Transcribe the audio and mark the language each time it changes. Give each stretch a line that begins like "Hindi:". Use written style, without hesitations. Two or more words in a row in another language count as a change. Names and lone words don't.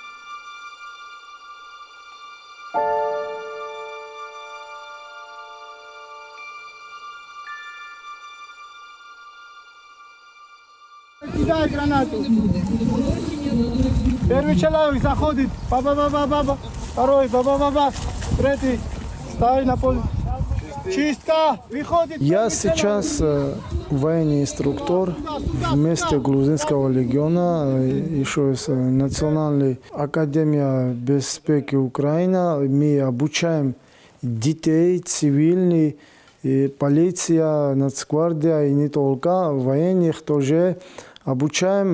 Russian: Кидай гранату. Первый человек заходит, ба-ба-ба-ба-ба. Второй, ба-ба-ба-ба. Третий, ставь на поле. Чистка, выходит. Я сейчас военный инструктор вместе Грузинского легиона, еще с Национальной академией безопасности Украины. Мы обучаем детей, цивильных, полиция, Нацгвардия и не только, военных тоже обучаем.